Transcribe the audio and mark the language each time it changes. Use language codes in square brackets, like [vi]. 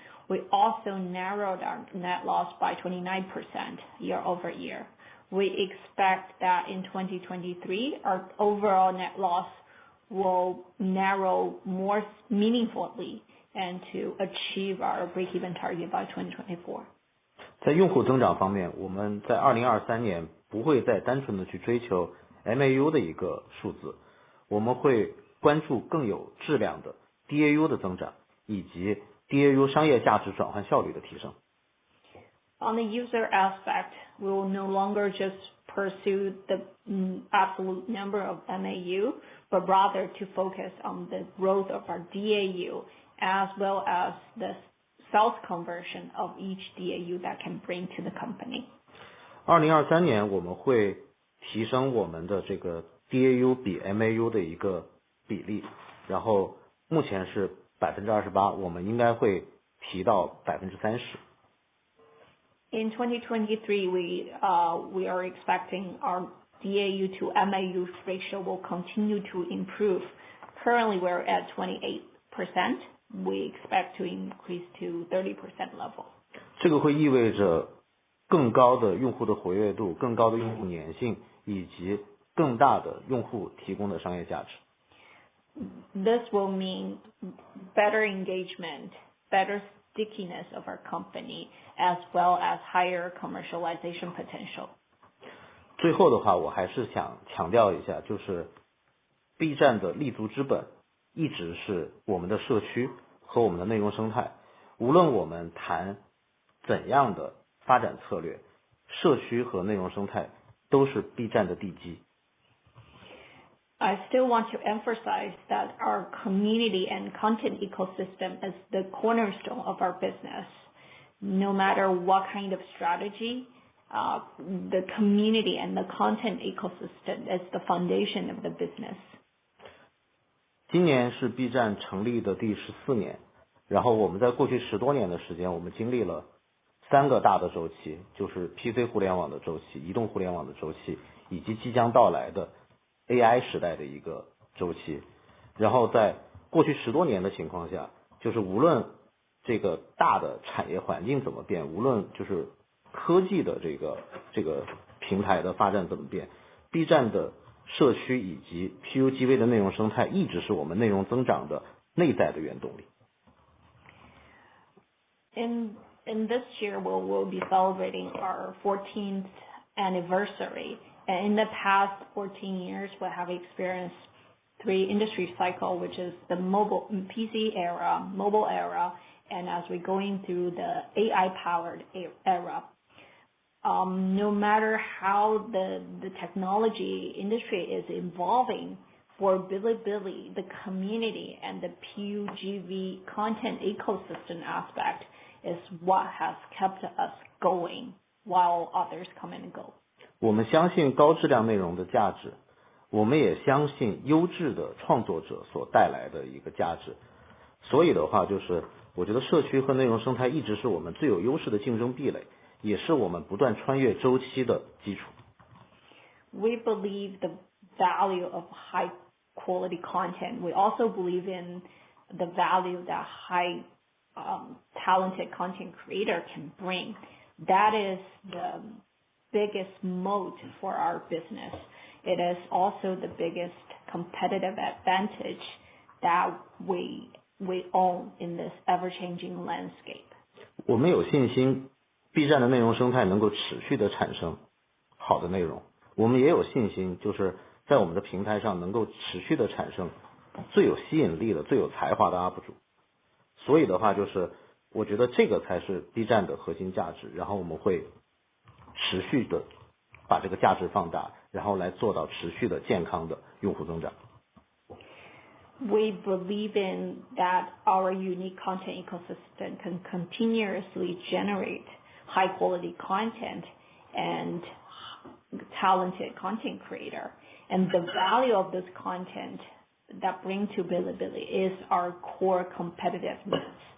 [en] We also narrowed our net loss by 29% year-over-year. We expect that in 2023, our overall net loss will narrow more meaningfully and to achieve our break-even target by 2024. [zh] 在用户增长方面，我们在2023年不会再单纯的去追求 MAU 的一个数字，我们会关注更有质量的 DAU 的增长，以及 DAU 商业价值转换效率的提升。 [en] On the user aspect, we will no longer just pursue the absolute number of MAU, but rather to focus on the growth of our DAU as well as the sales conversion of each DAU that can bring to the company. [zh] 2023年我们会提升我们的这个 DAU 比 MAU 的一个比例，然后目前是 28%， 我们应该会提到 30%。 [en] In 2023, we are expecting our DAU to MAU ratio will continue to improve. Currently, we're at 28%. We expect to increase to 30% level. [zh] 这个会意味着更高的用户的活跃度、更高的用户粘性以及更大的用户提供的商业价值。 [en] This will mean better engagement, better stickiness of our company, as well as higher commercialization potential. [zh] 最后的话，我还是想强调一下，就是 B 站的立足之本一直是我们的社区和我们的内容生态。无论我们谈怎样的发展策略，社区和内容生态都是 B 站的地基。 [en] I still want to emphasize that our community and content ecosystem is the cornerstone of our business. No matter what kind of strategy, the community and the content ecosystem is the foundation of the business. [zh] 今年是 B 站成立的第14年，然后我们在过去10多年的时间，我们经历了3个大的周期，就是 PC 互联网的周期、移动互联网的周期，以及即将到来的 AI 时代的一个周期。然后在过去10多年的情况下，就是无论这个大的产业环境怎么变，无论就是科技的这个平台的发展怎么变， B 站的社区以及 PUGV 的内容生态一直是我们内容增长的内在的原动力。 [en] In this year, we'll be celebrating our 14th anniversary. And in the past 14 years, we have experienced 3 industry cycles, which is the mobile PC era, mobile era, and as we're going through the AI-powered era. No matter how the technology industry is evolving, for Bilibili, the community and the PUGV content ecosystem aspect is what has kept us going while others come and go. [zh] 我们相信高质量内容的价值，我们也相信优质的创作者所带来的一个价值。所以的话，就是我觉得社区和内容生态一直是我们最有优势的竞争壁垒，也是我们不断穿越周期的基础。 [en] We believe the value of high quality content. We also believe in the value that high talented content creator can bring. That is the biggest moat for our business. It is also the biggest competitive advantage that we own in this ever-changing landscape. [zh] 我们有信心 B 站的内容生态能够持续的产生好的内容，我们也有信心就是在我们的平台上能够持续的产生最有吸引力的、最有才华的 UP 主。所以的话，就是我觉得这个才是 B 站的核心价值，然后我们会持续的把这个价值放大，然后来做到持续的健康的用户增长。 [en] We believe in that our unique content ecosystem can continuously generate high quality content and talented content creator. And the value of this content that bring to Bilibili is our core competitiveness.